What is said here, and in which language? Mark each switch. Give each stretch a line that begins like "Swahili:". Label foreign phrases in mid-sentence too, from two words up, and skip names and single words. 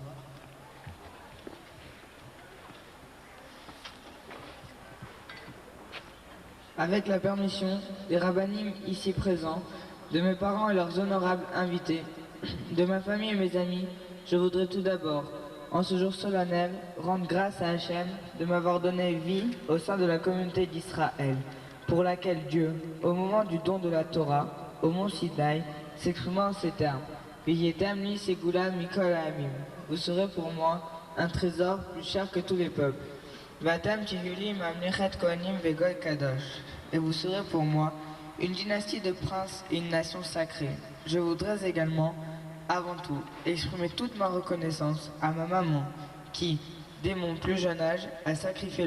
French: Avec la permission des rabbinim ici présents, de mes parents et leurs honorables invités, de ma famille et mes amis, je voudrais tout d'abord, en ce jour solennel, rendre grâce à Hachem de m'avoir donné vie au sein de la communauté d'Israël, pour laquelle Dieu, au moment du don de la Torah, au mont Sinaï, s'exprima en ces termes.
Hebrew: והייתם לי סגולה מכל העמים.
French: Vous serez pour moi un trésor plus cher que tous les peuples.
Hebrew: ואתם תהיו לי ממלכת כהנים וגוי קדוש.
French: Et vous serez pour moi une dynastie de princes et une nation sacrée. Je voudrais également, avant tout, exprimer toute ma reconnaissance à ma maman qui, dès mon plus jeune âge, a sacrifié